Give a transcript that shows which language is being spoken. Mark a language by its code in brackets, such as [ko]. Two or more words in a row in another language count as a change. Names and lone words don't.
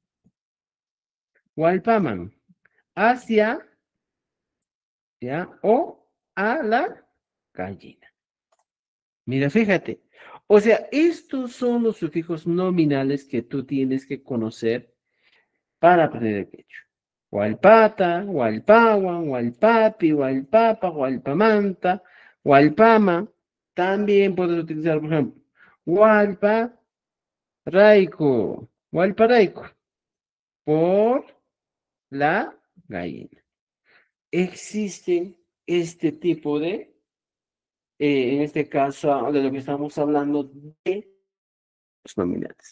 [es] Walpaman. Hacia, ¿ya? O a la gallina. Mira, fíjate. O sea, estos son los sufijos nominales que tú tienes que conocer para aprender el quechua. [qu] Hualpata, hualpawan, hualpapi, hualpapa, hualpamanta, hualpama. [es] También puedes utilizar, por ejemplo, [qu] hualpa, raico, hualpa raico, [es] por la gallina. Existen este tipo de, en este caso, de lo que estamos hablando de los nominales.